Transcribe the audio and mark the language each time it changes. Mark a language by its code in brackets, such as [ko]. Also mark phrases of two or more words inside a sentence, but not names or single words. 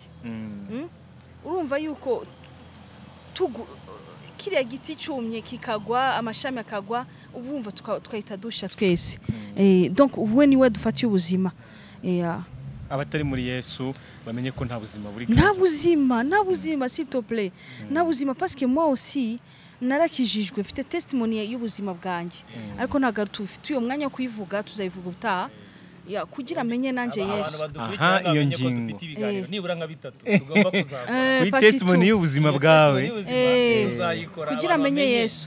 [rw] Urumva yuko kiriya giti cyumye kikagwa amashami akagwa ubumva tukahita dusha twese. Donc we niwe dufatiye ubuzima. Abatari muri Yesu bamenye ko nta buzima buri nta buzima [fr] s'il te plaît [rw] nta buzima [fr] parce que moi aussi [rw] narakijijwe mfite testimony y'ubuzima bwanjye ariko ntago tufite uyo mwanya kuyivuga tuzayivuga utaha kugira amenye nanje Yesu. Iyo ngingo nibura nka 3 tugomba kuzakora kuri testimony y'ubuzima bwawe kugira amenye Yesu.